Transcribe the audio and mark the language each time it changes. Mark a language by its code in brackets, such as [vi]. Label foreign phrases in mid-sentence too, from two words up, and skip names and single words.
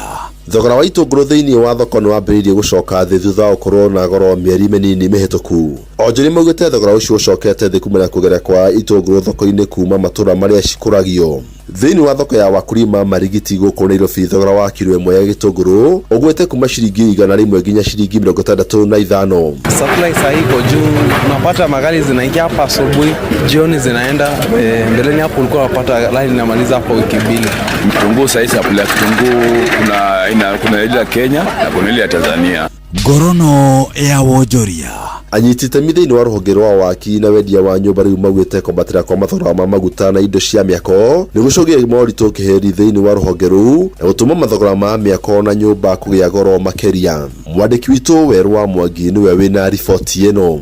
[ki] Thogora wa itũngũrũ thĩinĩ wa thoko nĩ wambĩrĩirie gũcoka thĩ thutha wa gũkorwo na goro mĩeri mĩnini mĩhĩtũku. Onjoria maugĩte thogora ũcio ũcokete thĩ kumana kũgera kwa itũngũrũ thoko-inĩ kuma matũra marĩa cikũragio. Thĩinĩ wa thoko ya wakulima Marigiti gũkũ Nairobi thogora wa kilo ĩmwe ya gĩtũngũrũ ũgwĩte kuma ciringi 100 nginya ciringi 65. [sw] Supply sahi iko juu, unapata magari zinaingia hapa asubuhi, jioni zinaenda. Mbeleni hapo ulikuwa unapata line inamaliza hapo wiki mbili. Kitunguu sahi supply ya kitunguu kuna ile ya Kenya na kuna ile ya Tanzania. [ki] Ngorono ya wonjoria. Anyiti itemi thĩinĩ wa rũhonge rwa waki na wendia wa nyũmba rĩu maugĩte kwambatĩra kwa mathogora ma maguta na indo cia mĩako nĩ gũcũngĩrĩria moritũ kĩheri thĩinĩ wa rũhonge rũu na gũtũma mathogora ma mĩako na nyũmba kũgĩa goro makĩria. Mwandĩki witũ Werũ wa Mwangi nĩwe wĩna riboti ĩno.